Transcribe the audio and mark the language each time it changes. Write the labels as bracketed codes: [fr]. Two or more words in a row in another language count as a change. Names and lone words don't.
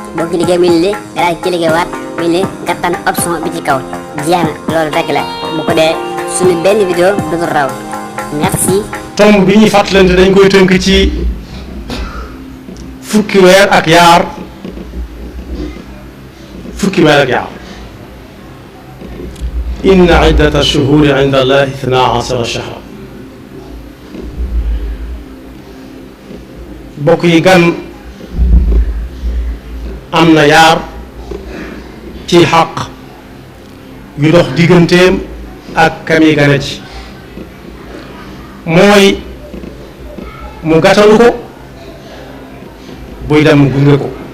[wo] Boo cliqué muy lii, nga daal di cliqué waat, muy lii, nga tànn option bi ci kaw. Jeex na, loolu rek la. Bu ko dee suñu benn vidéo du ko raw. Merci. Tomb bi ñuy fàttalante dañ koy tënk ci fukki weer ak yaar, fukki weer ak yaar. [ar] إن عدة الشهور عند الله اثنا عشر شهرا. [wo] Mbokk yi, gan am na yaar ci xaq yu dox digganteem ak kami gane ci. Mooy mu gàttandu ko, buy dem mu gunge ko.